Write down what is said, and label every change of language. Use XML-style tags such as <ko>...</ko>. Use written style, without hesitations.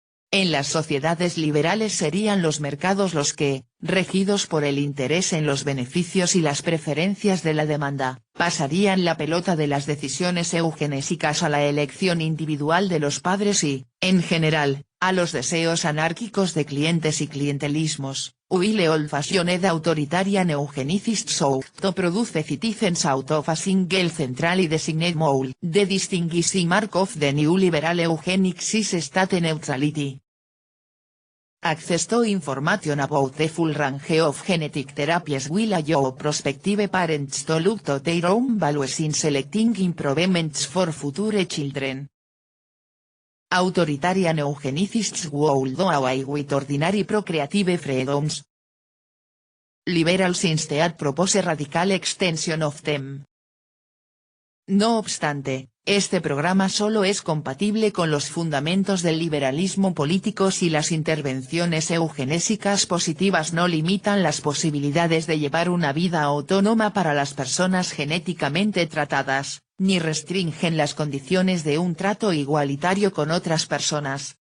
<es>En las sociedades liberales serían los mercados los que, regidos por el interés en los beneficios y las preferencias de la demanda, pasarían la pelota de las decisiones eugenésicas a la elección individual de los padres y, en general, a los deseos anárquicos de clientes y clientelismos.</es> <en>While old-fashioned authoritarian eugenicists sought to produce citizens out of a single central y designate mole. The distinguishing mark of the new liberal eugenics is state neutrality. Access to information about the full range of genetic therapies will allow prospective parents to look to their own values in selecting improvements for future children. Authoritarian eugenicists would do away with ordinary procreative freedoms. Liberals instead propose radical extension of them.</en> <es>No obstante, este programa solo es compatible con los fundamentos del liberalismo político si las intervenciones eugenésicas positivas no limitan las posibilidades de llevar una vida autónoma para las personas genéticamente tratadas, ni restringen las condiciones de un trato igualitario con otras personas.</es>